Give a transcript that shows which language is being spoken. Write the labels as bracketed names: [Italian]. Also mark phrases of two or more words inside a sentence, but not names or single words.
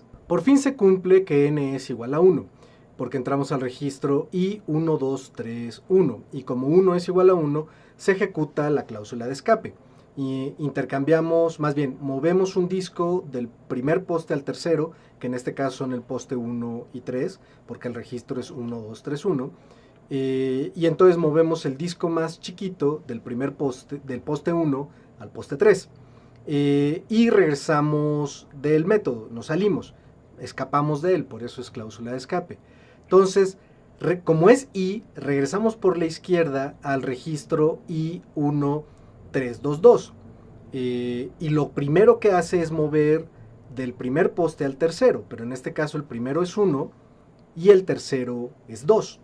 [Spanish] Por fin se cumple que n es igual a 1, porque entramos al registro I 1, 2, 3, 1, y como 1 es igual a 1, se ejecuta la cláusula de escape. Y intercambiamos, más bien, movemos un disco del primer poste al tercero, que en este caso son el poste 1 y 3, porque el registro es 1, 2, 3, 1, Y entonces movemos el disco más chiquito del primer poste, del poste 1 al poste 3. Y regresamos del método, nos salimos, escapamos de él, por eso es cláusula de escape. Entonces, como es I, regresamos por la izquierda al registro I1322. Y lo primero que hace es mover del primer poste al tercero, pero en este caso el primero es 1 y el tercero es 2.